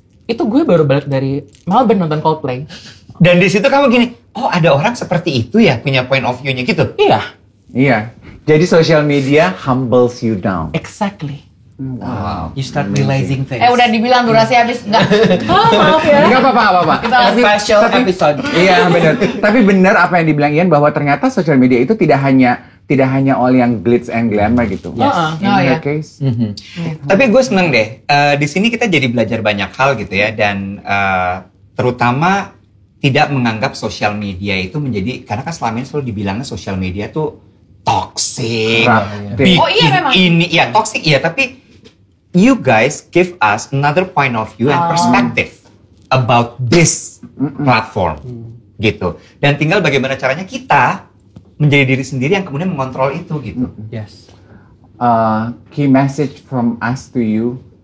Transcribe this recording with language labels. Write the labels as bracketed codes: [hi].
[id] Itu gue baru balik dari Melbourne nonton Coldplay. Dan di situ kamu gini, oh ada orang seperti itu ya punya [en] point of view- [id] nya gitu. Iya. [en] Jadi social media humbles you down. Exactly. Wow. You start realizing things. [id] Udah dibilang durasi habis enggak? Maaf ya. Enggak apa-apa. Kita [en] Special episode. [id] Iya benar. Tapi benar apa yang dibilang Ian bahwa ternyata social media itu tidak hanya all yang [en] glitz and glamour [id] gitu. [en] Yes. In her case. [id] Tapi gue seneng deh. Di sini kita jadi belajar banyak hal gitu ya, dan terutama tidak menganggap sosial media itu menjadi, karena kan selama ini selalu dibilangnya sosial media tuh toxic, bikin memang. ini, ya toxic ya. [en] Tapi you guys give us another point of view and perspective about this platform, gitu. [id] Dan tinggal bagaimana caranya kita menjadi diri sendiri yang kemudian mengontrol itu, gitu. [en] Yes. Key message from us to you.